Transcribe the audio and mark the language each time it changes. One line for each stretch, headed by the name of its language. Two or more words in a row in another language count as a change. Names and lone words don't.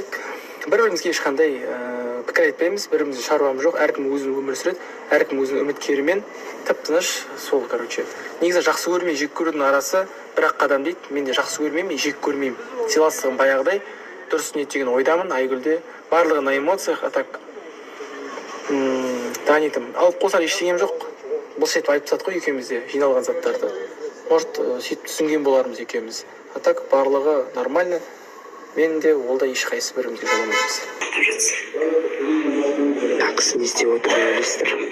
Kazakh: Бір-бірімізге ешқандай пікір айтпаймыз, біріміздің шаруамыз жоқ. Әркім өзінің өмір сүреді, әркім өзінің үміткерімен тып-тыныш сол, короче. Негізі жақсы көрмей жек көрудің арасы бір-ақ қадам дейді. Мен де жақсы көрмеймін, мен жек көрмеймін. Сыйластығым баяғыдай дұрыс ниет деген ойдамын. Айгүлде барлығы
Russian: на эмоциях, а так
Kazakh: танитым. Алып қосар ештеңем жоқ. Бұл сөйтіп айтып тастадық қой екеумізде жиналған заттарды. Может, сөйтіп түсінген болармыз екеуміз.
Russian: А так
Kazakh: барлығы нормально. Мен де ол да ешқайсы бірімізге жоламаймыз. Ақысы не істеп отыр ойлайсыздар?